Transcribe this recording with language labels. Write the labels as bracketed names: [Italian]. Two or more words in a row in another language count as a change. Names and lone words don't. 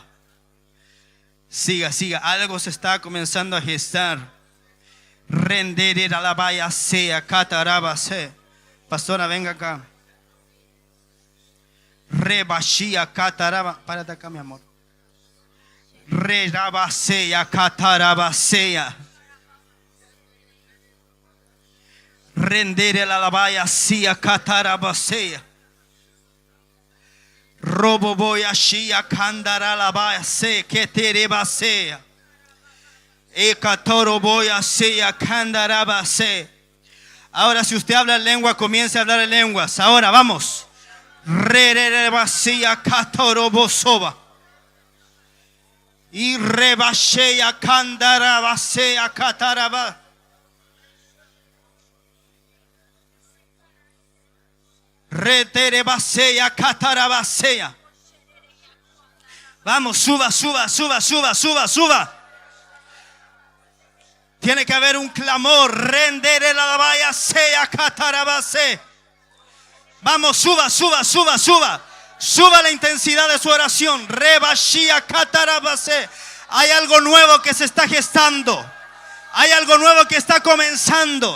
[Spanish] Siga. Algo se está comenzando a gestar. Renderer a la vaya sea Kataraba se. Pastora, venga acá. Rebashia Kataraba. Párate acá, mi amor. Redabaseya Catarabaseya. Rendere la labaya sia Catarabaseya. Roboboya shia Candara labaya se Keterebaseya. Ekatoroboya sea Candarabase. Ahora si usted habla en lengua, comience a hablar en lenguas. Ahora vamos. Rererebasia Catorobosoba. Y rebashea Candarabasea Cataraba. Reterebasea Catarabasea. Vamos, suba, suba, suba, suba, suba, suba. Tiene que haber un clamor. Rendere la vaya sea Catarabase. Vamos, suba, suba, suba, suba. Suba la intensidad de su oración. Rebashia Catarabase. Hay algo nuevo que se está gestando. Hay algo nuevo que está comenzando.